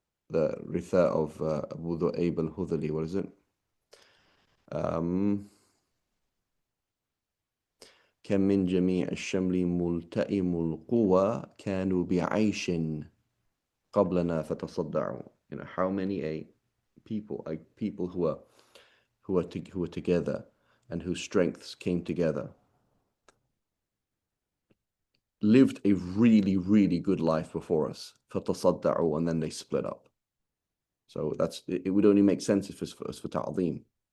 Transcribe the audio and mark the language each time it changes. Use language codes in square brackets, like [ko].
[en] The Ritha of Abu Dhu'ayb al-Hudhali, what is it? [ar] كم من جميع الشمل ملتئم القوى كانوا بعيش قبلنا فتصدعوا. [en] How many people who are together and whose strengths came together lived a really, really good life before us. فتصدعوا, and then they split up. So it would only make sense if it's for ta'zim.